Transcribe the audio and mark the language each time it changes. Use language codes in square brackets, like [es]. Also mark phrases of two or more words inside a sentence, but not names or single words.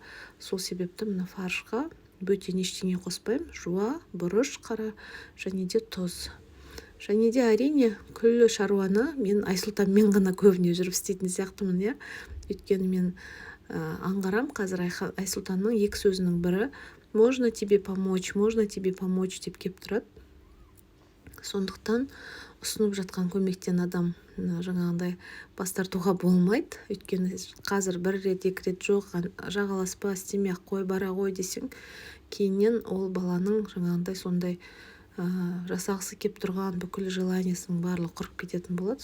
[kk] Сол себепті мына фаршқа бөтен ештеңе қоспаймын. Жуа, бұрыш, қара және де тұз. Және де әрине күллі шаруаны мен Айсұлтанмен ғана көбіне жүріп істейтін сияқтымын, өйткені мен аңғарам, қазір Айсұлтанның 2 сөзінің бірі [ru] можно тебе помочь [kk] деп кеп тұрады. Сондықтан ұсынып жатқан көмектен адам жаңағындай бас тартуға болмайды. Өйткені қазір 1 рет 2 рет жоқ, жағаласпа, істеме қой, бара ғой десең, кейіннен ол баланың жаңағындай сондай жасағысы кеп тұрған бүкіл желаниесінің барлығы құрып кететін болады.